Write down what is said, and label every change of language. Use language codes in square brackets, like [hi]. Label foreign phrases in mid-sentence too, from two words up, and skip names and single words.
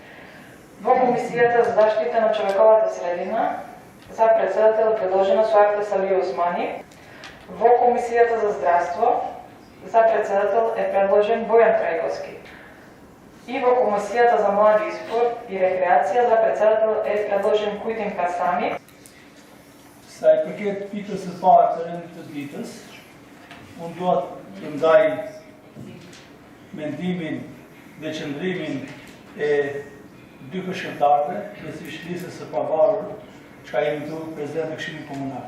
[mk] Во комисијата за заштита на човековата средина, за председател е предложена Суарта Салиу Османи. Во комисијата за здравство, за председател е предложен Бојан Трајковски. И во комисијата за млади и спорт и рекреација, за председател е предложен Кujtim Kasami. [sq] Sa i përket pikës së parë të rendit të ditës, unë dua të ndaj mendimin dhe qëndrimin e dy këshilltarëve, kryesisht listës së pavarur, që jemi këtu prezident në Këshillin Komunal.